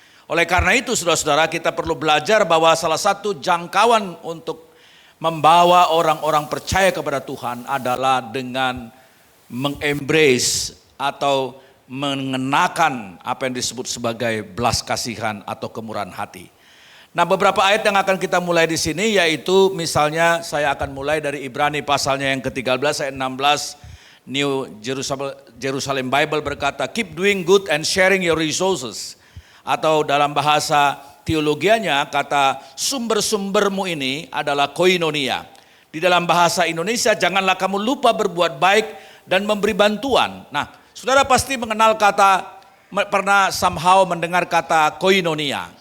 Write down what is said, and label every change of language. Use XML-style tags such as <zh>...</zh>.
<id>Oleh karena itu saudara-saudara kita perlu belajar bahwa salah satu jangkauan untuk membawa orang-orang percaya kepada Tuhan adalah dengan mengembrace atau mengenakan apa yang disebut sebagai belas kasihan atau kemurahan hati. Nah, beberapa ayat yang akan kita mulai di sini yaitu misalnya saya akan mulai dari Ibrani pasalnya yang ke-13 ayat 16.</id> <en>New Jerusalem Bible</en> <id>berkata,</id> <en>keep doing good and sharing your resources.</en> <id>Atau dalam bahasa teologianya kata sumber-sumbermu ini adalah koinonia. Di dalam bahasa Indonesia janganlah kamu lupa berbuat baik dan memberi bantuan. Nah, saudara pasti mengenal pernah somehow mendengar kata koinonia.</id>